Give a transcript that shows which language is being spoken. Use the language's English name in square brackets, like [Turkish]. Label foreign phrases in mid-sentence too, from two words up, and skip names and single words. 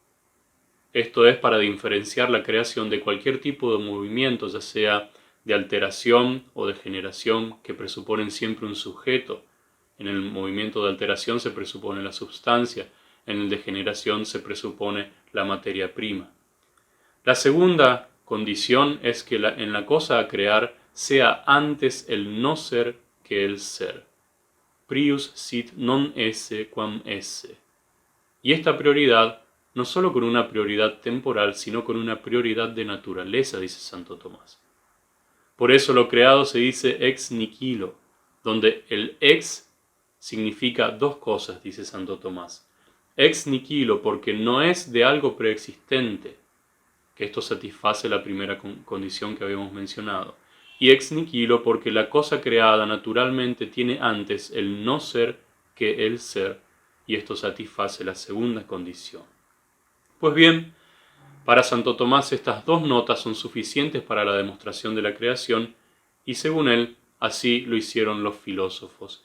[Spanish] Esto es para diferenciar la creación de cualquier tipo de movimiento, ya sea de alteración o de generación, que presuponen siempre un sujeto. En el movimiento de alteración se presupone la substancia, en el de generación se presupone la materia prima. La segunda condición es que en la cosa a crear sea antes el no ser que el ser. [Latin] Prius sit non esse quam esse. [Spanish] Y esta prioridad, no solo con una prioridad temporal, sino con una prioridad de naturaleza, dice Santo Tomás. Por eso lo creado se dice [Latin] ex nihilo, [Spanish] donde el ex significa dos cosas, dice Santo Tomás. [Latin] Ex nihilo [Spanish] porque no es de algo preexistente, que esto satisface la primera condición que habíamos mencionado. Y [Latin] ex nihilo [Spanish] porque la cosa creada naturalmente tiene antes el no ser que el ser, y esto satisface la segunda condición. Pues bien, para Santo Tomás estas dos notas son suficientes para la demostración de la creación, y según él, así lo hicieron los filósofos.